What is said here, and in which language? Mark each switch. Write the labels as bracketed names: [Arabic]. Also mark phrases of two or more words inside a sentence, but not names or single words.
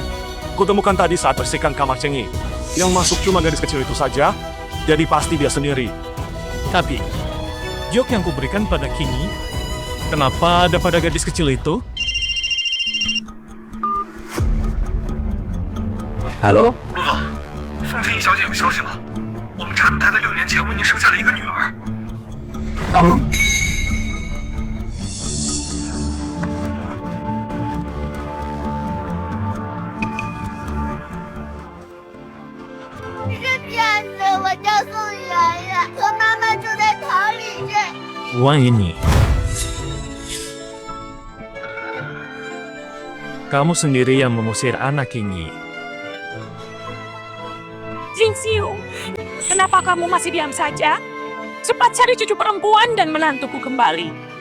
[Indonesian] Kutemukan tadi saat bersihkan kamar Cengyi. Yang masuk cuma gadis kecil itu saja, jadi pasti dia sendiri. Tapi, giok yang kuberikan pada Qingyi, kenapa ada pada gadis kecil itu? Halo? [Chinese] 宋天一小姐有消息吗？我们查出她在6年前为您生下了一个女儿。是骗子，我叫宋圆圆，和妈妈住在桃李镇。 [Indonesian] Uang ini. Kamu sendiri yang mengusir anak Qingyi. Jingxiu, kenapa kamu masih diam saja? Cepat cari cucu perempuan dan menantuku kembali.